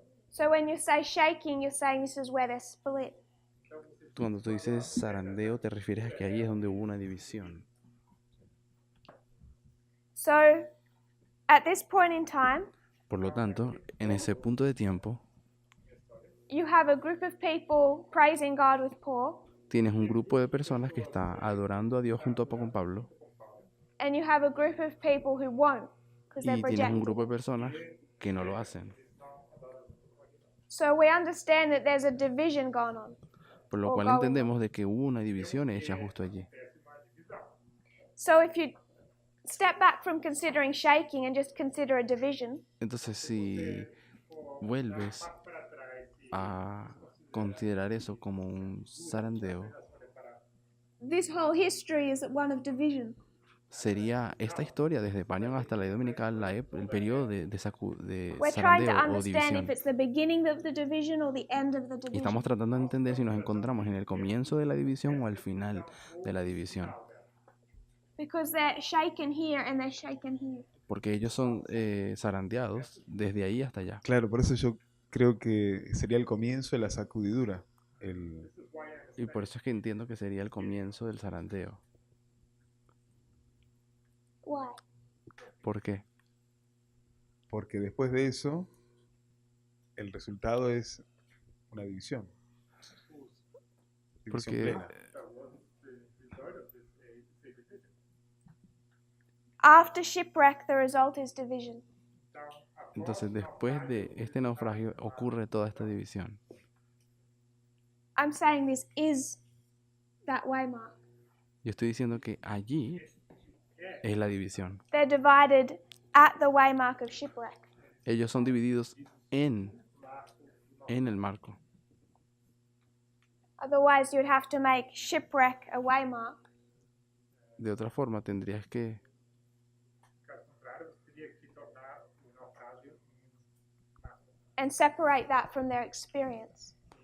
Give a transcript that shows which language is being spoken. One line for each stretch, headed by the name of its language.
English: So when you say shaking, you're saying this is where they're split.
Spanish: Cuando tú dices zarandeo, te refieres a que ahí es donde hubo una división.
English: So at this point in time,
Spanish: Por lo tanto, en ese punto de tiempo,
English: you have a group of people praising God with Paul,
Spanish: tienes un grupo de personas que está adorando a Dios junto con Pablo
English: and you have a group of people who won't because they're
Spanish: y tienes un grupo de personas que no lo hacen.
English: So we understand that there's a division going on.
Spanish: Por lo
English: or
Spanish: cual
English: going
Spanish: entendemos de que hubo una división hecha justo allí.
English: So if you step back from considering shaking and just consider a division,
Spanish: Entonces, si vuelves a considerar eso como un zarandeo,
English: this whole history is one of division.
Spanish: sería esta historia desde Panion hasta la ley dominical, el periodo de
English: We're trying to
Spanish: zarandeo o
English: understand
Spanish: división.
English: if it's the beginning of the division or the end of the
Spanish: Y
English: division.
Spanish: estamos tratando de entender si nos encontramos en el comienzo de la división o al final de la división.
English: Because they're shaken here and they're shaken here.
Spanish: Porque ellos son zarandeados desde ahí hasta allá. Claro, por eso yo creo que sería el comienzo de la sacudidura. Y por eso es que entiendo que sería el comienzo del zarandeo. Why? ¿Por qué? Porque después de eso, el resultado es una división. División Porque plena.
English: After shipwreck, the result is division.
Spanish: entonces después de este naufragio ocurre toda esta división.
English: I'm saying this is that waymark.
Spanish: Yo estoy diciendo que allí es la división.
English: They're divided at the waymark of shipwreck.
Spanish: Ellos son divididos en el marco.
English: Otherwise, you'd have to make shipwreck a waymark.
Spanish: De otra forma, tendrías que
English: And separate that from their experience.